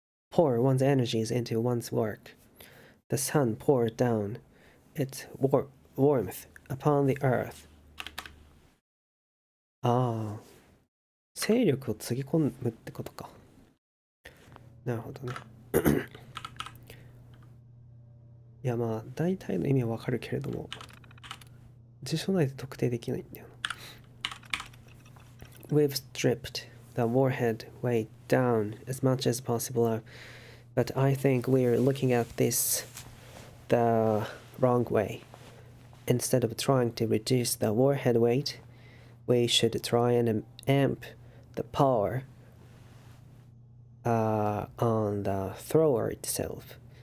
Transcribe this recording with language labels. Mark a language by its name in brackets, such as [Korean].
[English] Pour one's energies into one's work. The sun poured down its warmth upon the earth. [Japanese] ああ、勢力をつぎ込むってことか。なるほどね。いやまあ、大体の意味はわかるけれども、辞書内で特定できないんだよな。 [English] We've stripped the warhead weight down as much as possible, but I think we're looking at this the wrong way. Instead of trying to reduce the warhead weight, we should try and amp the power on the thrower itself.